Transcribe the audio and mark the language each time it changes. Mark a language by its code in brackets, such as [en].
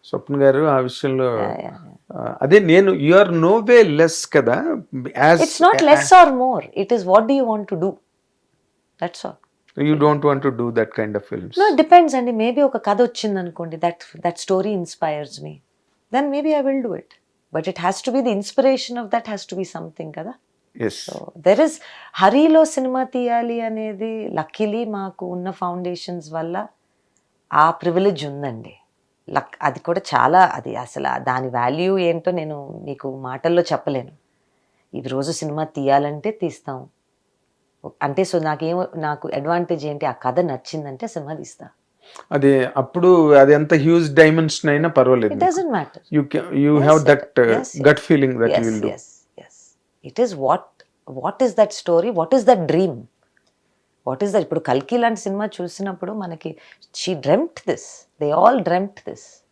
[te] స్వప్న గారు ఆ విషయంలో అదే, నేను [en] you are no way less [te] కదా. [en] It's not less or more, it is what do you want to do, that's all. You don't want to do that kind of films? No, it depends అండి. Maybe [te] ఒక కథ వచ్చింది అనుకోండి, [en] that story inspires me, then maybe I will do it, but it has to be, the inspiration of that has to be something కదా. Yes. So there is, [te] హరిలో cinema తీయాలి అనేది luckily మాకు ఉన్న ఫౌండేషన్స్ వల్ల ఆ ప్రివిలేజ్ ఉందండి. అది కూడా చాలా, అది అసలు దాని వాల్యూ ఏంటో నేను మీకు మాటల్లో చెప్పలేను. ఈ రోజు సినిమా తీయాలంటే తీస్తాం అంటే, సో నాకు అడ్వాంటేజ్ ఏంటి, ఆ కథ నచ్చిందంటే సినిమా తీస్తా. అదే అప్పుడు అది ఎంత హ్యూజ్ డైమెన్షన్ అయినా పర్వాలేదు. [en] It doesn't matter. You have that gut feeling that you will do. Yes. It is what is that story, what is that dream, what is that. [te] ఇప్పుడు కల్కి లాంటి సినిమా చూసినప్పుడు మనకి [en] she dreamt this, they all dreamt this.